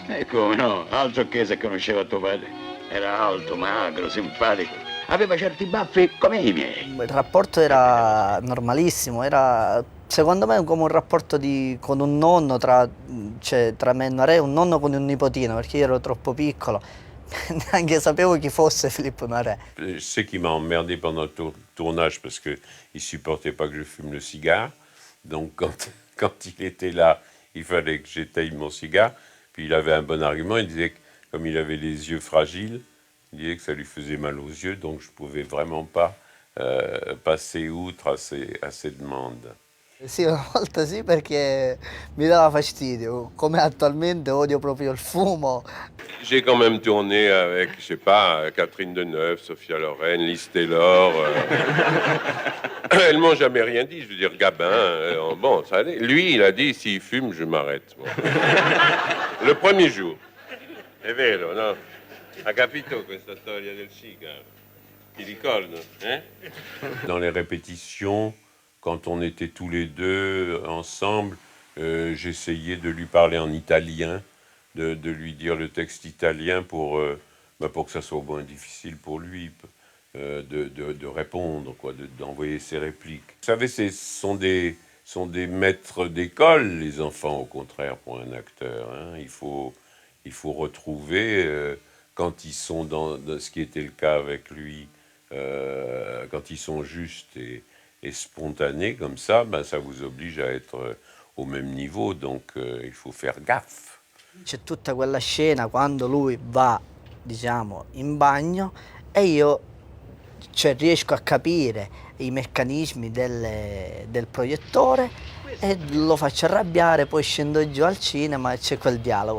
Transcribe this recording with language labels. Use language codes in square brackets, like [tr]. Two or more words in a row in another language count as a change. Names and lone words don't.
[it] E come no, altro che se conosceva tuo padre. Era alto, magro, simpatico. Aveva certi baffi come i miei. Il rapporto era normalissimo, era secondo me come un rapporto con un nonno tra me e Noiré, un nonno con un nipotino, perché io ero troppo piccolo, neanche sapevo chi fosse Philippe Noiret. [fr] Je sais qu'il m'a emmerdé pendant le tournage parce qu'il ne supportait pas que je fume le cigare. Donc quand il était là, il fallait que j'éteigne mon cigare. Puis il avait un bon argument, il disait que comme il avait les yeux fragiles, il disait que ça lui faisait mal aux yeux, donc je ne pouvais vraiment pas passer outre à ces demandes. [it] Sì, una volta sì, perché mi dava fastidio, come attualmente odio proprio il fumo. [fr] J'ai quand même tourné avec, je sais pas, Catherine Deneuve, Sophia Loren, Lys Taylor. Elles m'ont jamais rien dit, je veux dire, Gabin, bon, ça allait. Lui, il a dit, s'il fume, je m'arrête. Bon. Le premier jour. [it] È vero, no? Ha capito questa storia del sigaro? Ti ricordo, [fr] hein? Dans les répétitions, quand on était tous les deux ensemble, j'essayais de lui parler en italien, de lui dire le texte italien pour que ça soit moins difficile pour lui de répondre, quoi, d'envoyer ses répliques. Vous savez, sont des maîtres d'école, les enfants, au contraire, pour un acteur. Hein. Il faut retrouver, quand ils sont dans ce qui était le cas avec lui, quand ils sont justes et spontanés comme ça, ben, ça vous oblige à être au même niveau, donc il faut faire gaffe. [it] C'è tutta quella scena quando lui va, diciamo, in bagno e io, cioè, riesco a capire i meccanismi del proiettore e lo faccio arrabbiare, poi scendo giù al cinema e c'è quel dialogo.